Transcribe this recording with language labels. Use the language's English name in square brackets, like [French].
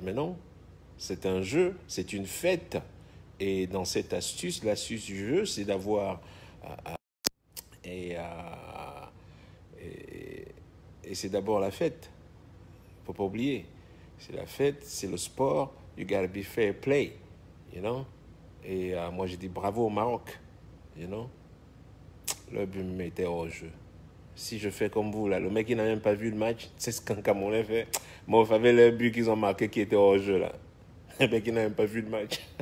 [French] Mais non, c'est un jeu, c'est une fête. Et dans cette astuce, l'astuce du jeu, c'est d'avoir et, et c'est d'abord la fête. Faut pas oublier. C'est la fête, c'est le sport. [English] You gotta be fair play, you know. [French] Et moi, j'ai dit bravo au Maroc, [English] you know. [French] Le but me mettait hors jeu. Si je fais comme vous, là, le mec, il n'a même pas vu le match. C'est ce qu'un Camerounais fait. Moi, vous savez le but qu'ils ont marqué qui était hors jeu, là. Le mec, il n'a même pas vu le match.